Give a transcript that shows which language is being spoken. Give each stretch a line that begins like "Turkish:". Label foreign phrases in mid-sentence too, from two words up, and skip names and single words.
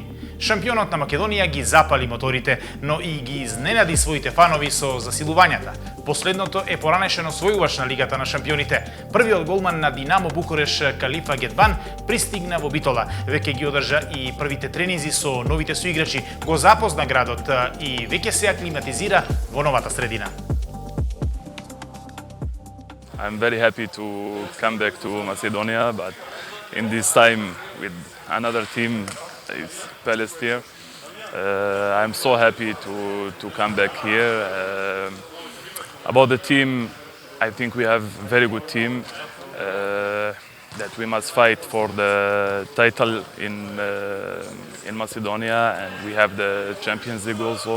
Macedonian: Шампионот на Македонија ги запали моторите, но и ги изненади своите фанови со засилувањата. Последното е поранешен освојувач на Лигата на шампионите. Првиот голман на Динамо Букуреш Калифа Гетбан пристигна во Битола. Веќе ги одржа и првите тренинзи со новите соиграчи, го запозна градот и веќе се аклиматизира во новата средина.
English: I'm very happy to come back to Macedonia, but in this time with another team, it's Palestine. I'm so happy to come back here. About the team, I think we have a very good team that we must fight for the title in Macedonia, and we have the Champions League also.